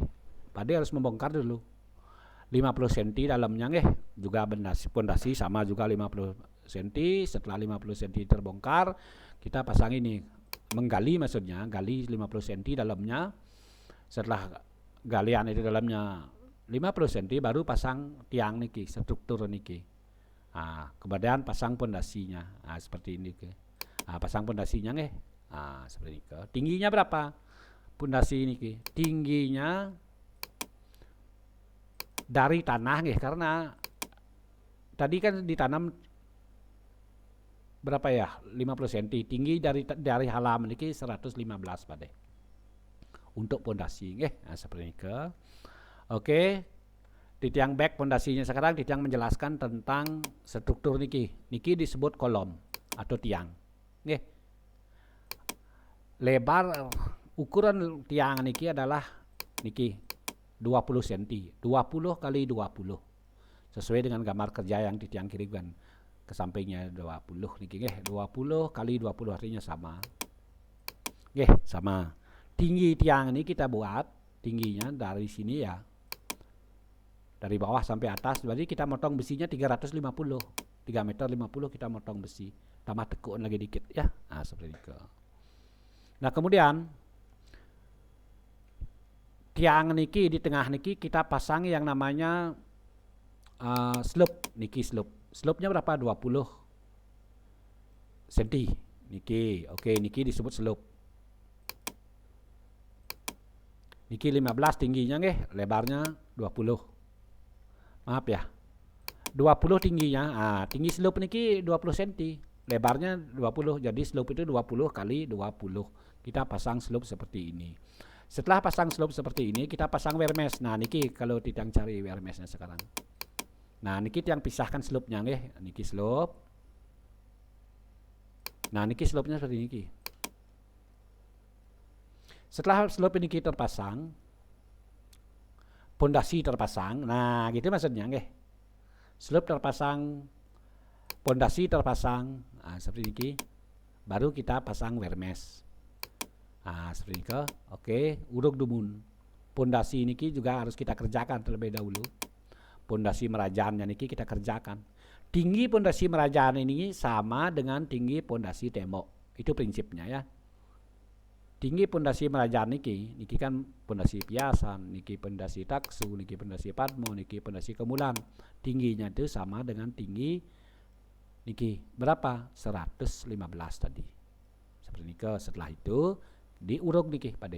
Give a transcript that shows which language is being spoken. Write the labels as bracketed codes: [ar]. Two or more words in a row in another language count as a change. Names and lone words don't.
[id] Pak De harus membongkar dulu. 50 cm dalamnya juga pondasi sama juga 50 cm. Setelah 50 cm terbongkar, kita pasang ini, menggali maksudnya, gali 50 cm dalamnya. Setelah galian itu dalamnya 50 cm baru pasang tiang niki, struktur niki. Nah, kemudian pasang pondasinya. Nah, seperti ini Nah, pasang pondasinya seperti ini. Tingginya berapa? Pondasi niki. Tingginya dari tanah karena tadi kan ditanam berapa ya 50 cm tinggi dari halaman ini 115 Pak De untuk pondasi nah, seperti ini oke di tiang back pondasinya sekarang Titiang menjelaskan tentang struktur niki disebut kolom atau tiang lebar ukuran tiang niki adalah niki 20 cm, 20 kali 20 sesuai dengan gambar kerja yang Titiang kirimkan. ke sampingnya 20 niki nggih. 20 kali 20 artinya sama. Nggih, sama. Tinggi tiang ini kita buat tingginya dari sini ya. Dari bawah sampai atas, berarti kita motong besinya 350. 3 meter 50 kita motong besi. Tambah tekun lagi dikit ya. Nah, seperti itu. Nah, kemudian tiang niki di tengah niki kita pasang yang namanya slope niki slope. Slope-nya berapa? 20 cm. Niki. Oke, niki disebut slope. Niki 15 tingginya nggih, lebarnya 20. Maaf ya. 20 tingginya. Tinggi slope niki 20 cm. Lebarnya 20. Jadi slope itu 20 kali 20. Kita pasang slope seperti ini. Setelah pasang slope seperti ini, kita pasang [en] wear mesh. [id] Nah, niki kalau tiang cari [en] wear meshnya [id] sekarang. Nah, niki tiang pisahkan slope-nya nggih. Niki slope. Nah, niki slope-nya seperti niki. Setelah slope ini kita terpasang, pondasi terpasang. Nah, gitu maksudnya nggih. Slope terpasang, pondasi terpasang. Nah, seperti ini. Baru kita pasang [en] wear mesh. [id] Nah, seperti ini. Oke, urug dumun. Pondasi niki juga harus kita kerjakan terlebih dahulu. Pondasi merajaannya niki kita kerjakan. Tinggi pondasi merajaan ini sama dengan tinggi pondasi tembok. Itu prinsipnya ya. Tinggi pondasi merajaan niki kan pondasi piasan, niki pondasi taksu, niki pondasi padmo, niki pondasi kemulan. Tingginya itu sama dengan tinggi niki berapa? 115 tadi. Seperti ini. Setelah itu diurug niki pade.